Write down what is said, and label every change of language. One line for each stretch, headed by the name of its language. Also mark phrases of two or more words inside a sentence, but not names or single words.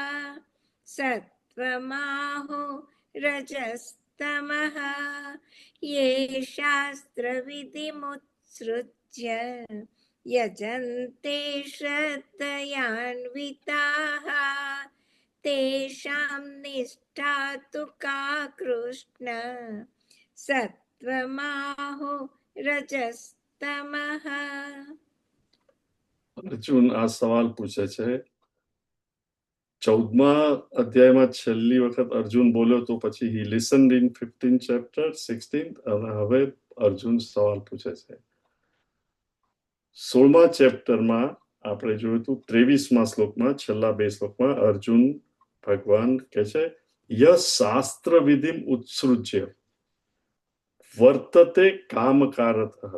Sanskrit: सत्त्वमाहो रजस्तमः. ये शास्त्रविधिमुत्सृज्य यजन्ते श्रद्धयान्विताः तेषां निष्ठा तु का कृष्ण. सत्वमाहो रजस्तमः.
Gujarati: અર્જુન આ સવાલ પૂછે છે. 14મા અધ્યાયમાં છેલ્લી વખત અર્જુન બોલ્યો તો પછી
English: he listened in 15th chapter, 16th,
Gujarati: અને હવે અર્જુન સવાલ પૂછે છે. 16મા ચેપ્ટરમાં આપણે જોયું હતું 23મા શ્લોકમાં, છેલ્લા 2 શ્લોકમાં અર્જુન ભગવાન કહે છે
Sanskrit: य शास्त्र विधिम उत्सृज्य वर्तते कामकारतः.